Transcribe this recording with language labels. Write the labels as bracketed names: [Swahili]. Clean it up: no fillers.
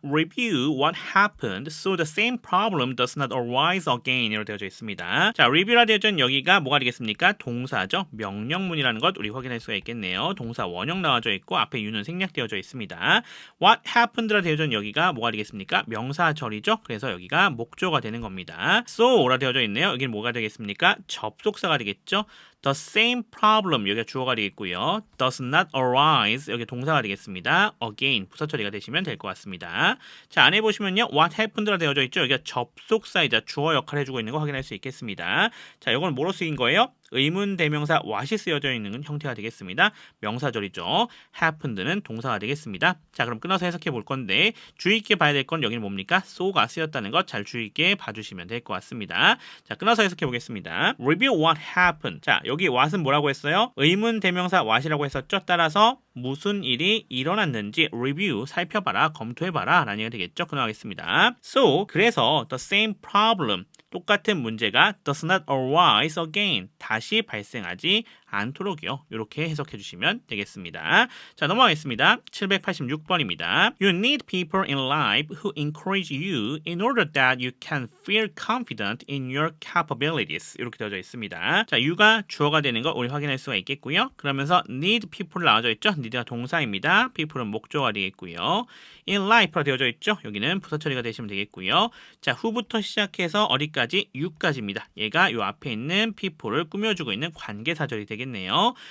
[English] Review what happened so the same problem does not arise again [Korean] 이라고 되어져 있습니다. 자, review라 되어져 있는 여기가 뭐가 되겠습니까? 동사죠. 명령문이라는 것 우리 확인할 수가 있겠네요. 동사 원형 나와져 있고 앞에 you는 생략되어져 있습니다. [English] What happened [Korean] 라 되어져 있는 여기가 뭐가 되겠습니까? 명사절이죠. 그래서 여기가 목조가 되는 겁니다. so라 되어져 있네요. 여기는 뭐가 되겠습니까? 접속사가 되겠죠. [English] The same problem [Korean] 여기가 주어가 되겠고요. [English] Does not arise [Korean] 여기 동사가 되겠습니다. Again 부사 처리가 되시면 될 것 같습니다. 자, 안에 보시면요. [English] What happened [Korean] 라 되어져 있죠. 여기가 접속사이자 주어 역할을 해주고 있는 거 확인할 수 있겠습니다. 자, 이건 뭐로 쓰인 거예요? 의문 대명사 what이 쓰여져 있는 형태가 되겠습니다. 명사절이죠. happened는 동사가 되겠습니다. 자, 그럼 끊어서 해석해 볼 건데 주의 있게 봐야 될 건 여기는 뭡니까? so가 쓰였다는 것 잘 주의 있게 봐주시면 될 것 같습니다. 자, 끊어서 해석해 보겠습니다. [English] Review what happened. [Korean] 자, 여기 what은 뭐라고 했어요? 의문 대명사 what이라고 했었죠. 따라서 무슨 일이 일어났는지 review 살펴봐라, 검토해봐라 라는 얘기가 되겠죠. 끊어가겠습니다. [English] So, 그래서 the same problem [Korean] 똑같은 문제가 [English] does not arise again. [Korean] 다시 발생하지 않도록요. 이렇게 해석해 주시면 되겠습니다. 자, 넘어가겠습니다. 786번입니다. [English] You need people in life who encourage you in order that you can feel confident in your capabilities. [Korean] 이렇게 되어져 있습니다. 자, you가 주어가 되는 거 우리 확인할 수가 있겠고요. 그러면서 [English] need people [Korean] 나와져 있죠. need가 동사입니다. people은 목조가 되겠고요. [English] in life [Korean] 로 되어져 있죠. 여기는 부사 처리가 되시면 되겠고요. 자, who부터 시작해서 어디까지? you까지입니다. 얘가 요 앞에 있는 people을 꾸며주고 있는 관계사절이 되겠네요.